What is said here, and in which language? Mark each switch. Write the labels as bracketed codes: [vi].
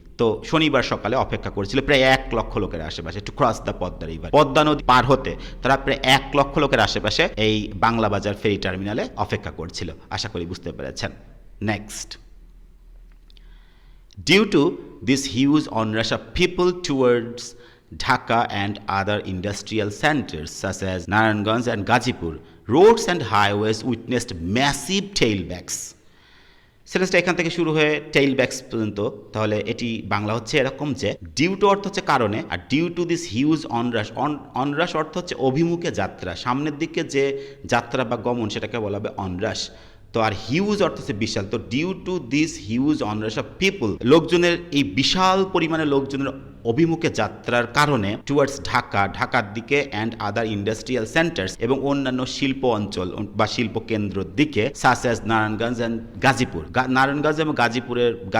[bn] তো শনিবার সকালে অপেক্ষা করেছিল প্রায় 1 লক্ষ লোকের আশেপাশে [en] to cross the Padma river, [bn] Padma নদী পার হতে তারা প্রায় 1 লক্ষ লোকের আশেপাশে এই বাংলা বাজার ফেরি টার্মিনালে অপেক্ষা করছিল। আশা করি বুঝতে পেরেছেন। [en] Next, due to this huge onrush of people towards Dhaka and other industrial centers such as Narayanganj and Gazipur, roads and highways witnessed massive tailbacks. [bn] সেন্টেন্সটা এখান থেকে শুরু হয়ে টেইল ব্যাকস পর্যন্ত, তাহলে এটি বাংলা হচ্ছে এরকম যে ডিউ টু অর্থ হচ্ছে কারণে, আর [en] due to this huge onrush, [bn] অনরাশ অর্থ হচ্ছে অভিমুখে যাত্রা, সামনের দিকে যে যাত্রা বা গমন সেটাকে বলা হবে অনরাশ। তো আর হিউজ অর্থ হচ্ছে বিশাল, তো [en] due to this huge onrush of people, [bn] লোকজনের এই বিশাল পরিমাণে লোকজনের অভিমুখে যাত্রার কারণে [en] towards Dhaka, [bn] ঢাকার দিকে, [en] and other industrial centres, [bn] এবং অন্যান্য শিল্প অঞ্চল বা শিল্প কেন্দ্রের দিকে, [en] such as Narayanganj and Gazipur, [bn] Narayanganj এবং গাজীপুরের